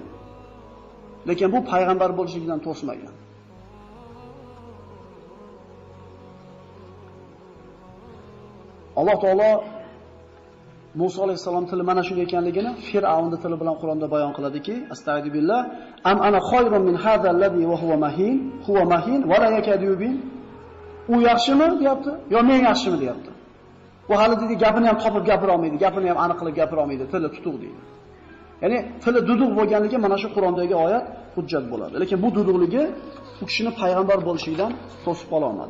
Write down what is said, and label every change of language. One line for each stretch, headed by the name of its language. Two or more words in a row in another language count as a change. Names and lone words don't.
Uzbek: Lekin bu payg'ambar bo'lishligidan to'smagan. Alloh taolo Musa alayhissalom tili mana shunday ekanligini Fir'avnning tili bilan Qur'onda bayon qiladiki,
Arabic: أستغفر بالله أم أنا خير من هذا الذي وهو مهين ولا يكاد يبين.
Uzbek: U yaxshimi deyapti, yo men yaxshimi deyapti. Bu hali dedi gapini ham topib gapira olmaydi, gapini ham aniq qilib gapira olmaydi, tili tutuq deydi. Ya'ni tili duduq bo'lganligi mana shu Qur'ondagi oyat hujjat bo'ladi. Lekin bu duduqligi u kishini payg'ambar bo'lishidan to'sib qola olmadi.